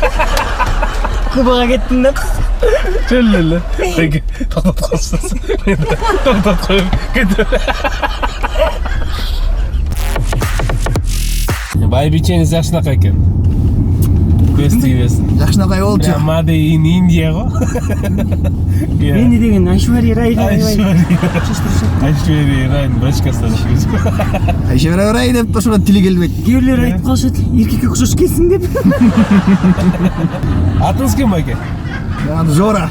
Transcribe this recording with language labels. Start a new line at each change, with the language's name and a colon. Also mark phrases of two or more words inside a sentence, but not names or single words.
Kyrgyz: Кубага кеттим да. Чөл эле. Токтоп калса. Токтоп коюп кетип. Байбичеңиз жакшынака экен. Көз тийбесин. Жакшынакай болчу.
English: Made in India го.
Kyrgyz: Мени деген Айшвария Рай. Айшвария Рай башкасы. Айшвария Рай деп ошондо тили келбейт. Кээ бирлер айтып калышат, эркекке окшош экенсиң деп. Атыңыз ким байке? Жора.